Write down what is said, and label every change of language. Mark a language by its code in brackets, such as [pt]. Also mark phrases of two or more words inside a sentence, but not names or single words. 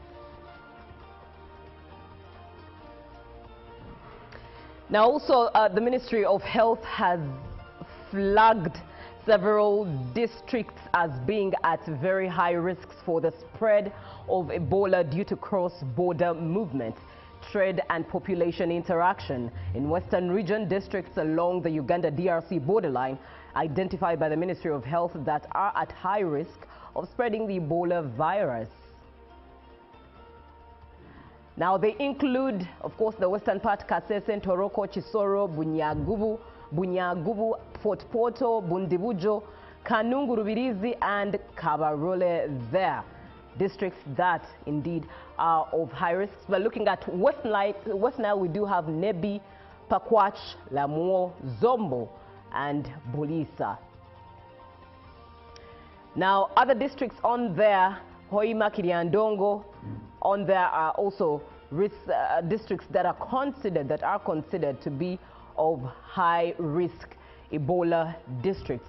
[en] Now also the Ministry of Health has flagged several districts as being at very high risks for the spread of Ebola due to cross-border movement, trade and population interaction. In Western region, districts along the Uganda-DRC borderline identified by the Ministry of Health that are at high risk of spreading the Ebola virus. Now they include, of course, the western part, Kasese, Toroko, Chisoro, Bunyagubu, Fort Porto, Bundibujo, Kanungu, Rubirizi, and Kabarole there. Districts that indeed are of high risk. But looking at West Nile, we do have Nebi, Pakwach, Lamuo, Zombo, and Bulisa. Now, other districts on there, Hoima, Kiriandongo, on there are also risk, districts that are considered to be of high risk Ebola districts.